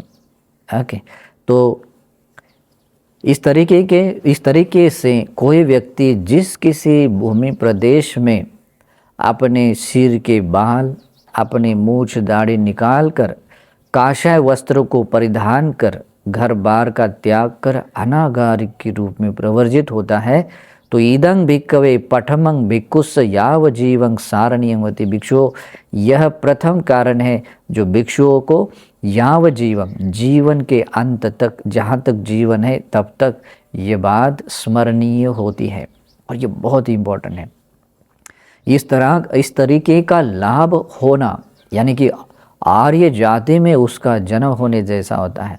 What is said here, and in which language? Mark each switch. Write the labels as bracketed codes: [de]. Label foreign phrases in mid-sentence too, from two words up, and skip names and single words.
[hi] ओके, तो इस तरीके से कोई व्यक्ति जिस किसी भूमि प्रदेश में अपने सिर के बाल, अपनी मूछ दाढ़ी निकाल कर काषाय वस्त्रों को परिधान कर घर बार का त्याग कर अनागारिक के रूप में प्रवर्जित होता है, तो [pi] ईदं भिक्खवे पठमं भिक्खुस्स याव जीवं सारणीयमति। [hi] भिक्षुओं, यह प्रथम कारण है जो भिक्षुओं को याव जीवन, जीवन के अंत तक, जहाँ तक जीवन है तब तक ये बात स्मरणीय होती है। और ये बहुत ही इम्पोर्टेंट है। इस तरीके का लाभ होना यानी कि आर्य जाति में उसका जन्म होने जैसा होता है।